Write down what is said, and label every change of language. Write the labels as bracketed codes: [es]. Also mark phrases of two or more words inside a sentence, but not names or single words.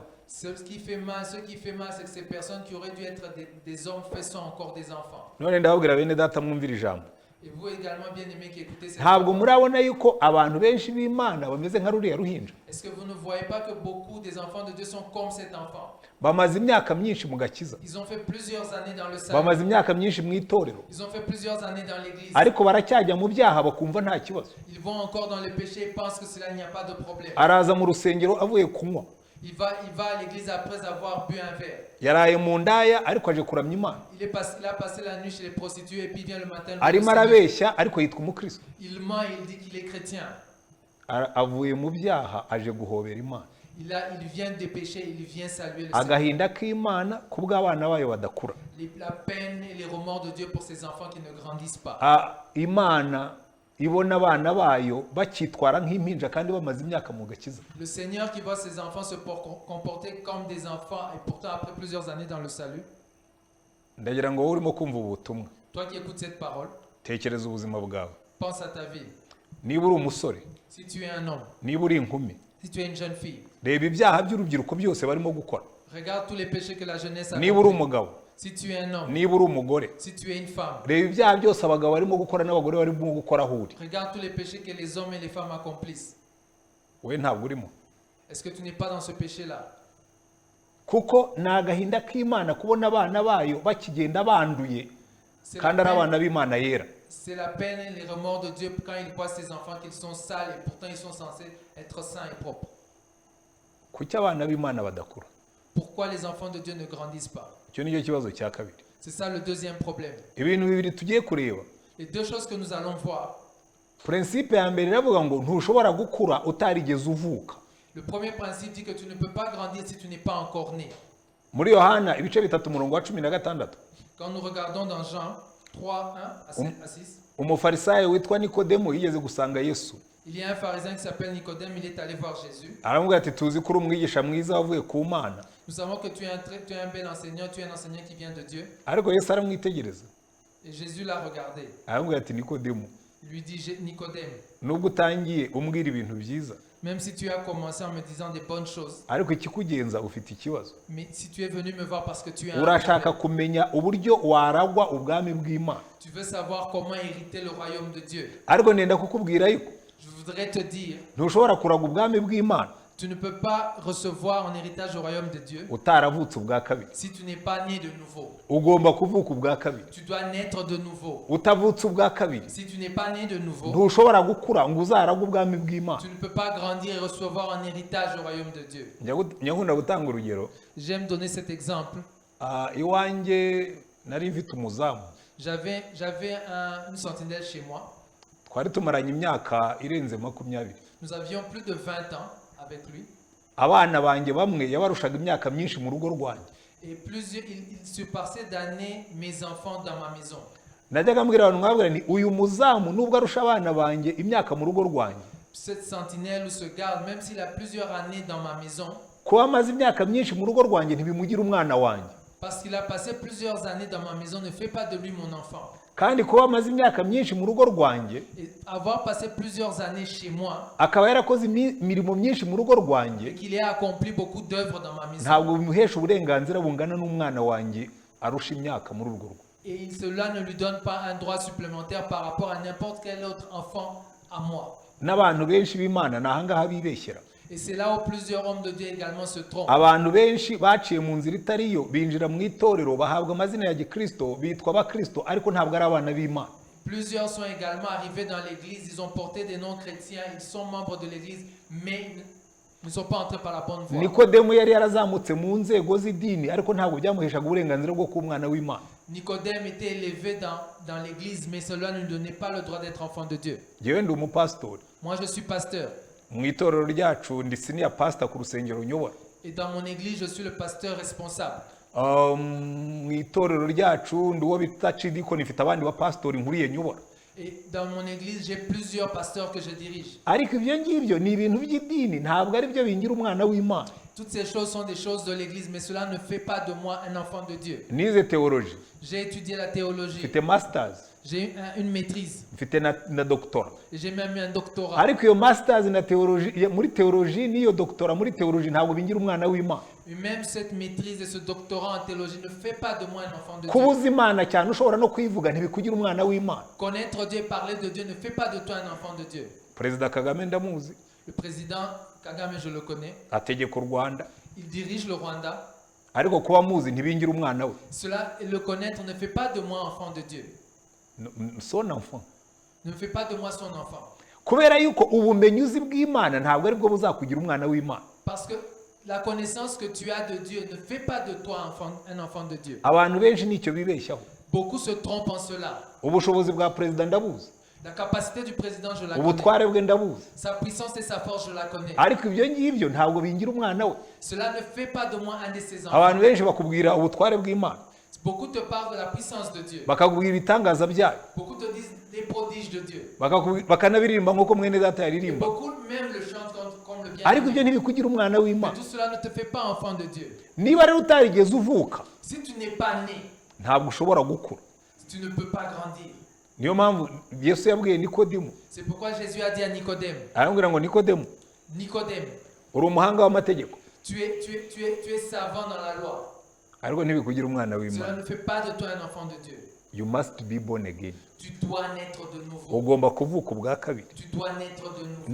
[fr] ce qui fait mal, c'est que ces personnes qui auraient dû être des hommes faits sont encore des enfants. [rw] None ndababwira bene data mwumvira ijambo. [fr] Et vous également, bien-aimés qui écoutez cette [rw] ntabwo [fr] parole, [rw] murabona yuko abantu benshi b'Imana bameze nka ruriya ruhinja [fr] est-ce que vous ne voyez pas que beaucoup des enfants de Dieu sont comme cet enfant? [rw] bamaze imyaka myinshi mu gakiza [fr] Ils ont fait plusieurs années dans le salut. [rw] bamaze imyaka myinshi mu itorero [fr] Ils ont fait plusieurs années dans l'église. [rw] ariko baracyajya mu byaha bakumva nta kibazo [fr] Ils vont encore dans le péché et pensent que cela, il n'y a pas de problème. [rw] araza mu rusengero avuye kunywa [fr] Il va à l'église après avoir bu un verre. [rw] yaraye mu ndaya ariko aje kuramya Imana [fr] Il a passé la nuit chez les prostituées et puis il vient le matin. [rw] arimo arabeshya ariko yitwa umukristo [fr] Il ment et il dit qu'il est chrétien. [rw] avuye mu byaha aje guhobera Imana [fr] Il vient des péchés, il vient saluer le Seigneur. [rw] agahinda k'Imana kubw'abana bayo badakura [fr] La peine et les remords de Dieu pour ses enfants qui ne grandissent pas. [rw] Imana ibona abana bayo bakitwara nk'impinja kandi bamaze imyaka mu gakiza [fr] Le Seigneur qui voit ses enfants se comporter comme des enfants et pourtant après plusieurs années dans le salut. [rw] ndagira ngo wowe urimo kumva ubu butumwa [fr] Toi qui écoutes cette parole, [rw] tekereza ubuzima bwawe [fr] pense à ta vie. [rw] niba uri umusore [fr] Si tu es un homme, [rw] niba uri inkumi [fr] si tu es une jeune fille, [rw] reba ibyaha by'urubyiruko byose barimo gukora [fr] regarde tous les péchés que la jeunesse a [rw] niba uri [fr] commis. [rw] umugabo [fr] Si tu es un homme, [rw] niba uri umugore [fr] si tu es une femme, [rw] reba ibyaha byose abagabo barimo gukora n'abagore barimo gukora aho uri [fr] regarde tous les péchés que les hommes et les femmes accomplissent. [rw] wowe ntabwo urimo [fr] Est-ce que tu n'es pas dans ce péché-là? [rw] kuko ni agahinda k'Imana kubona abana bayo bakigenda banduye [fr] C'est [rw] kandi ari abana b'Imana yera [fr] la peine et les remords de Dieu quand il voit ses enfants qu'ils sont sales et pourtant ils sont censés être saints et propres. [rw] kuki abana b'Imana badakura [fr] Pourquoi les enfants de Dieu ne grandissent pas? [rw] icyo nicyo kibazo cya kabiri [fr] C'est ça le deuxième problème. [rw] ibintu bibiri tugiye kureba [fr] Les deux choses que nous allons voir. [rw] prinsipe ya mbere iravuga ngo ntushobora gukura utarigeze uvuka [fr] Le premier principe dit que tu ne peux pas grandir si tu n'es pas encore né. [rw] muri Yohana ibice bitatu umurongo wa 16 [fr] Quand nous regardons dans Jean 3, 1 à 6, [rw] umufarisayo witwa Nikodemo yigeze gusanga Yesu [fr] il y a un pharisien qui s'appelle Nicodème, il est allé voir Jésus. [rw] aramubwira ati tuzi ko uri umwigisha mwiza wavuye ku Mana [fr] Nous savons que tu es un bel enseignant, tu es un enseignant qui vient de Dieu. [rw] ariko Yesu aramwitegereza [fr] Et Jésus l'a regardé. [rw] aramubwira ati Nikodemo [fr] Il lui dit, Nicodème, [rw] nubwo utangiye umbwira ibintu byiza [fr] même si tu as commencé en me disant des bonnes choses, [rw] ariko ikikugenza ufite ikibazo [fr] mais si tu es venu me voir parce que tu es un [rw] urashaka [fr] problème, [rw] kumenya uburyo waragwa ubwami bw'Imana [fr] tu veux savoir comment hériter le royaume de Dieu. [rw] ariko nenda kukubwira yuko [fr] Je voudrais te dire, [rw] ntushobora kuraga ubwami bw'Imana [fr] tu ne peux pas recevoir en héritage au royaume de Dieu [rw] utaravutse ubwa kabiri [fr] si tu n'es pas né de nouveau. [rw] ugomba kuvuka ubwa kabiri [fr] Tu dois naître de nouveau. [rw] utavutse ubwa kabiri [fr] Si tu n'es pas né de nouveau, [rw] ntushobora gukura ngo uzaraga ubwami bw'Imana [fr] tu ne peux pas grandir et recevoir en héritage au royaume de Dieu. [rw] nyakunda gutanga urugero [fr] J'aime donner cet exemple. [rw] iwanjye nari mfite umuzamu [fr] J'avais une sentinelle chez moi. [rw] twari tumaranye imyaka irenze 20 [fr] Nous avions plus de 20 ans avec lui. [rw] abana banjye bamwe yabarushaga imyaka myinshi mu rugo rwanjye [fr] Et il se passait d'années mes enfants dans ma maison. [rw] najyaga mbwira abantu nkabwira ni uyu muzamu nubwo arusha abana banjye imyaka mu rugo rwanjye [fr] Cette sentinelle ou ce garde, même s'il a plusieurs années dans ma maison, [rw] kuba amaze imyaka myinshi mu rugo rwanjye ntibimugira umwana wanjye [fr] parce qu'il a passé plusieurs années dans ma maison, ne fait pas de lui mon enfant. [rw] kandi kuba amaze imyaka myinshi mu rugo rwanjye [fr] Et avoir passé plusieurs années chez moi, [rw] akaba yarakoze imirimo myinshi mu rugo [fr] et [rw] rwanjye [fr] qu'il ait accompli beaucoup d'œuvres dans ma maison. [rw] ntabwo bimuhesha uburenganzira bungana n'umwana wanjye arusha imyaka muri urwo rugo [fr] Et cela ne lui donne pas un droit supplémentaire par rapport à n'importe quel autre enfant à moi. [rw] n'abantu benshi b'Imana ni ahangaha bibeshyera [fr] Et c'est là où plusieurs hommes de Dieu également se trompent. [rw] abantu benshi baciye mu nzira itari yo binjira mu itorero bahabwa amazina ya gikristo bitwa abakristo ariko ntabwo ari abana b'Imana [fr] Plusieurs sont également arrivés dans l'église, ils ont porté des noms chrétiens, ils sont membres de l'église, mais ils ne sont pas entrés par la bonne voie. [rw] Nikodemo yari yarazamutse mu nzego z'idini ariko ntabwo byamuheshaga uburenganzira bwo kuba umwana w'Imana [fr] Nicodème était élevé dans l'église, mais cela ne lui donnait pas le droit d'être enfant de Dieu. [rw] njyewe ndi umupasitori [fr] Moi, je suis pasteur. [rw] mu itorero ryacu ndi [en] senior pastor [rw] ku rusengero nyobora [fr] Et dans mon église, je suis le pasteur responsable. [rw] mu itorero ryacu ndi uwo bita cidikoni mfite abandi bapasitori nkuriye nyobora [fr] Et dans mon église, j'ai plusieurs pasteurs que je dirige. [rw] ariko ibyo ngibyo ni ibintu by'idini ntabwo ari byo bingira umwana w'Imana [fr] Toutes ces choses sont des choses de l'Église, mais cela ne fait pas de moi un enfant de Dieu. [rw] nize théologie, [fr] J'ai étudié la théologie, [rw] mfite masters, [fr] j'ai eu une maîtrise, [rw] mfite na doctora. [fr] et j'ai même eu un doctorat. [rw] Ariko iyo masters na théologie muri théologie n'iyo doctora muri théologie ntabwo bingira umwana w'Imana. [fr] Et même cette maîtrise et ce doctorat en théologie ne fait pas de moi un enfant de [rw] Kuba [fr] Dieu. [rw] uzi Imana cyane ushobora no kuyivuga ntibikugira umwana w'Imana. [fr] Connaître Dieu et parler de Dieu ne fait pas de toi un enfant de Dieu. [rw] Perezida Kagame ndamuzi, [fr] Le président Kagame, je le connais, [rw] ategeka u Rwanda, [fr] il dirige le Rwanda. [rw] ariko kuba muzi ntibingira umwana we. [fr] Cela, le connaître ne fait pas de moi enfant de Dieu. Son enfant. Ne fait pas de moi son enfant. [rw] Kubera yuko ubumenyi uzi bw'Imana ntabwo ari bwo buzakugira umwana w'Imana. [fr] Parce que la connaissance que tu as de Dieu ne fait pas de toi un enfant de Dieu. [rw] Abantu benshi nicyo bibeshyaho. [fr] Beaucoup se trompent en cela. [rw] Ubushobozi bwa perezida ndabuzi, [fr] La capacité du président, je la connais. [rw] ubutware bwe ndabuzi, [fr] Sa puissance et sa force, je la connais. [rw] ariko ibyo ngibyo ntabwo bingira umwana we. [fr] Cela ne fait pas de moi un de ses enfants. [rw] Abantu benshi bakubwira ubutware bw'Imana, [fr] Beaucoup te parlent de la puissance de Dieu. [rw] bakakubwira ibitangaza byayo, [fr] Beaucoup te disent les prodiges de Dieu. [rw] bakanabiririmba nk'uko mwene data [fr] Et [rw] yaririmba, [fr] beaucoup même le chantent comme le bien. [rw] ariko ibyo ntibikugira umwana [fr] Mais [rw] w'Imana. [fr] tout cela ne te fait pas enfant de Dieu. [rw] Niba rero utarigeze uvuka [fr] Si tu n'es pas né, [rw] ntabwo ushobora gukura. [fr] tu ne peux pas grandir. [rw] Niyo mpamvu Yesu yabwiye Nikodemu, [fr] C'est pourquoi Jésus a dit à Nicodème, [rw] aramubwira ngo Nikodemu, [fr] Nicodème, [rw] uri umuhanga w'amategeko, [fr] tu es savant dans la loi. [rw] ariko ntibikugira umwana [fr] Cela [rw] w'Imana. [fr] ne fait pas de toi un enfant de Dieu. [en] You must be born again. [fr] Tu dois naître de nouveau. [rw] Ugomba kuvuka ubwa kabiri. [fr] Tu dois naître de nouveau.